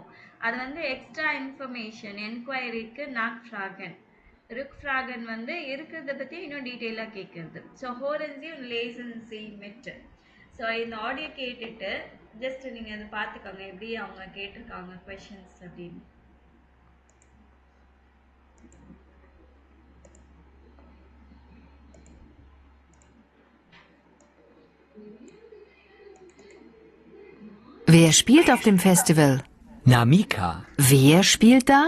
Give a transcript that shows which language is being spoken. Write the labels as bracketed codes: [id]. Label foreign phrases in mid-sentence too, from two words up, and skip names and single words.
[ta] அது வந்து எக்ஸ்ட்ரா இன்ஃபர்மேஷன் என்கொயரிக்கு நாக்ஃப்ராகன். ருக்ஃப்ராகன் வந்து இருக்கிறத பற்றி இன்னும் டீட்டெயிலாக கேட்கறது. [de] so hören Sie lesen Sie mit. [ta] ஸோ இந்த ஆடியோ கேட்டுட்டு ஜஸ்ட் நீங்கள் அதை பார்த்துக்கோங்க எப்படி அவங்க கேட்டிருக்காங்க கொஷின்ஸ் அப்படின்னு. [de] Wer spielt auf dem Festival? Namika. Wer spielt da?